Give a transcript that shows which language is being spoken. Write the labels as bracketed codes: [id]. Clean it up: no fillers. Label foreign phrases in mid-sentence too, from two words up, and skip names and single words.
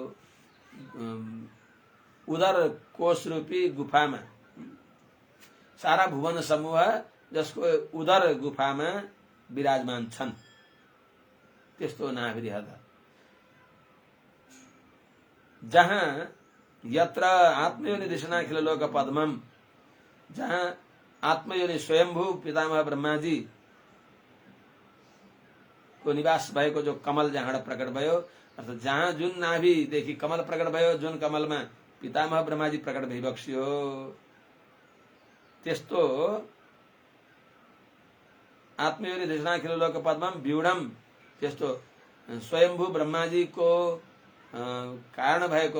[ne] उदर कोश रूपी गुफामा सारा भुवन समूह जसको उदर गुफामा विराजमान छन् त्यस्तो नाभिहृद जहाँ [sa] यत्र आत्मयोनि दिशनाखिल लोक पद्मम [ne] जहाँ आत्मयोनि स्वयंभू पितामह ब्रह्माजी को निवास भएको जो कमल जहाँ प्रकट भयो अर्थात जहाँ जुन नाभिदेखि कमल प्रकट भयो जुन कमलमा पितामह ब्रह्माजी प्रकट भइबक्सियो त्यस्तो [sa] आत्मयोनि दिशनाखिल लोक पद्मम व्यूढ़म [ne] त्यस्तो स्वयंभू ब्रह्माजीको कारण भएको